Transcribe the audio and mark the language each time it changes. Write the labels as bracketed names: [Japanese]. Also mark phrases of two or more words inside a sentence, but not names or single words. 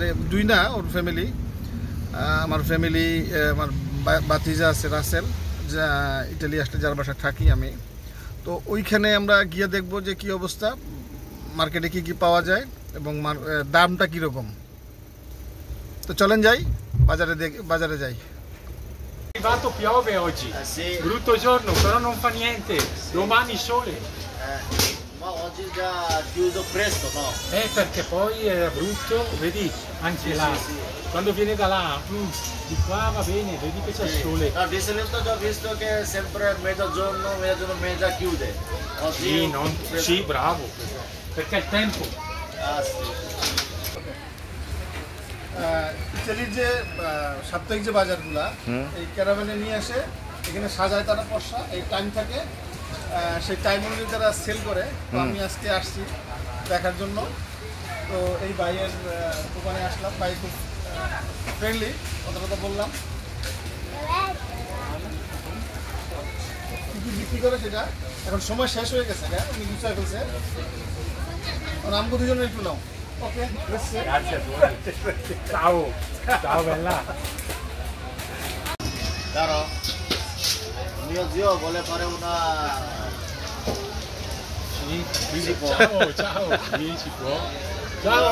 [Bangla] জুই না, ওর ফ্যামিলি, আমার ফ্যামিলি, আমার বাতিজা আছে রাসেল, যা ইটালি আসলে যার বাসায় থাকি আমি। তো ওইখানে আমরা গিয়ে দেখব যে কি অবস্থা, মার্কেটে কি কি পাওয়া যায় এবং দামটা কীরকম। তো চলেন যাই, বাজারে যাই। [Italian] Arrivato piove oggi, Sì. brutto giorno, però non fa niente, domani sole. Ma oggi è già chiuso presto, no? Perché poi era brutto, vedi anche là, sì. quando viene da là, di qua va bene, vedi che c'è il sole. No, di solito ho già visto che sempre mezzogiorno mezza chiude. Oggi Sì, bravo, perché è il tempo. Ah, sì. [Bangla] ইটালির যে সাপ্তাহিক যে বাজারগুলা এই ক্যারাভ্যানে নিয়ে আসে, এখানে সাজায় তারা পয়সা, এই টাইম থাকে, সেই টাইম অনুযায়ী তারা সেল করে। তো আমি আজকে আসছি দেখার জন্য। তো এই ভাইয়ের দোকানে আসলাম, ভাই খুব ফ্রেন্ডলি, কথা বললাম। কি বিক্রি করে সেটা এখন সময় শেষ হয়ে গেছে, উনি গুছায় ফেলছে। আমগো দুজনে একটু নাও। Ok, grazie. [Italian] Grazie a tutti. Ciao, ciao bella. Caro, mio zio vuole fare una... Sì, Si può. ciao, sì, si può. Ciao.